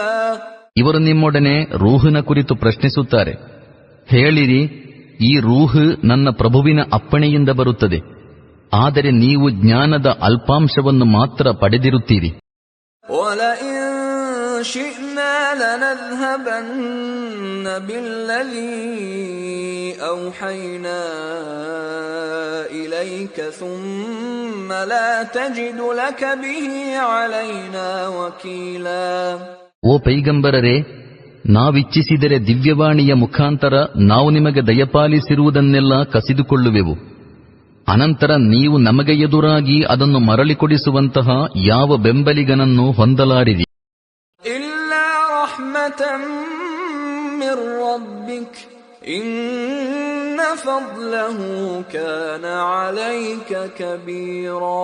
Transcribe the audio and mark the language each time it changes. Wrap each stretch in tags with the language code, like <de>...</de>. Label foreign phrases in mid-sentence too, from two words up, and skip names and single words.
<kn>ಇವರು ನಿಮ್ಮೊಡನೆ ರೂಹಿನ ಕುರಿತು ಪ್ರಶ್ನಿಸುತ್ತಾರೆ. ಹೇಳಿರಿ, ಈ ರೂಹ್ ನನ್ನ ಪ್ರಭುವಿನ ಅಪ್ಪಣೆಯಿಂದ ಬರುತ್ತದೆ, ಆದರೆ ನೀವು ಜ್ಞಾನದ ಅಲ್ಪಾಂಶವನ್ನು ಮಾತ್ರ ಪಡೆದಿರುತ್ತೀರಿ.</kn> <ar>وَلَئِن شِئْنَا لَنَذْهَبَنَّ بِالَّذِي أَوْحَيْنَا إِلَيْكَ ثُمَّ لَا تَجِدُ لَكَ بِهِ عَلَيْنَا وَكِيلًا.</ar> <kn>ಓ ಪೈಗಂಬರರೇ, ನಾವಿಚ್ಛಿಸಿದರೆ ದಿವ್ಯವಾಣಿಯ ಮುಖಾಂತರ ನಾವು ನಿಮಗೆ ದಯಪಾಲಿಸಿರುವುದನ್ನೆಲ್ಲ ಕಸಿದುಕೊಳ್ಳುವೆವು. ಅನಂತರ ನೀವು ನಮಗೆ ಎದುರಾಗಿ ಅದನ್ನು ಮರಳಿಕೊಡಿಸುವಂತಹ ಯಾವ ಬೆಂಬಲಿಗನನ್ನು ಹೊಂದಲಾರಿರಿ.</kn> <ar>إلا رحمة من ربك إن فضله كان عليك كبيرا.</ar>